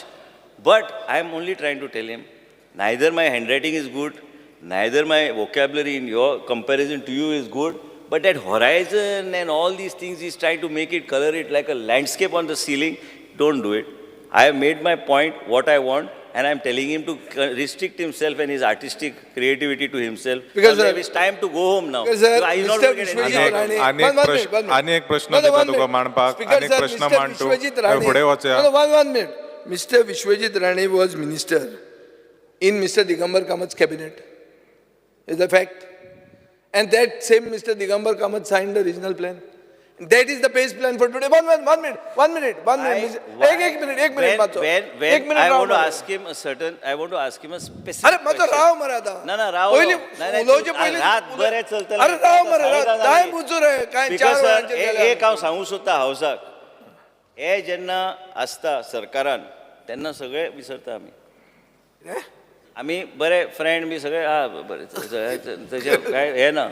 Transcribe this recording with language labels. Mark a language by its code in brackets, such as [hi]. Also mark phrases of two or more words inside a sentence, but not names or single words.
[en] But I am only trying to tell him, neither my handwriting is good, neither my vocabulary in your comparison to you is good, but that horizon and all these things, he's trying to make it, color it like a landscape on the ceiling. Don't do it. I have made my point, what I want, and I'm telling him to restrict himself and his artistic creativity to himself. Because it's time to go home now. Because, sir, I not Mr. get Vishwajit Rane, [kok] आणि एक प्रश्न दिता तुका मांडपाक [en] Speaker, [kok] आणि एक [en] sir, [kok] प्रश्न [en] Mr. [kok] मांडतो [en] Vishwajit Rane. [kok] फुडें वचया. [en] No, one minute. Mr. Vishwajit Rane was minister in Mr. Digambar Kamath's cabinet. Is a fact. And that same Mr. Digambar Kamath signed the regional plan. That is the base plan for today. One minute. One minute. एक minute. When I want to ask him a specific [mr] अरे माझं [en] question. [kok] राव मरे आता. ना राव पहिले उलोवचे आज पहिले रात बरे चलतले. अरे राव मरे टाइम उचूर आहे काय [en] Speaker 4 sir, [kok] वरांचे गेले. एक हांव सांगू सोदता हावसाक. हे जेन्ना आसता सरकारान तेन्ना सगळे विसरता आमी बरे फ्रेंड बी सगळे बरे तशें काय हें ना.